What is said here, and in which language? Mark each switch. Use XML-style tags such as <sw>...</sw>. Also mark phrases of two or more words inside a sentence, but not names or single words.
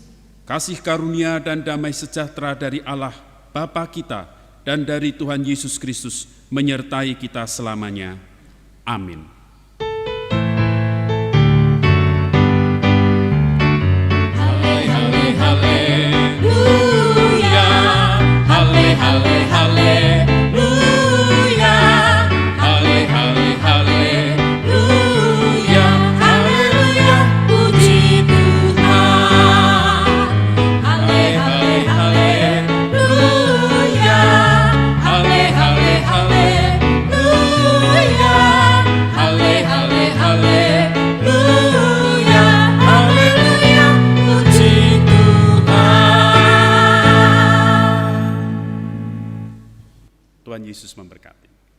<id>Kasih karunia dan damai sejahtera dari Allah Bapa kita dan dari Tuhan Yesus Kristus menyertai kita selamanya. Amin. Haleluya, hale hale haleluya, hale hale haleluya, haleluya, puji Tuhan. Hale hale haleluya, hale hale haleluya, hale hale haleluya, haleluya, puji Tuhan. Tuhan Yesus memberkati.</id>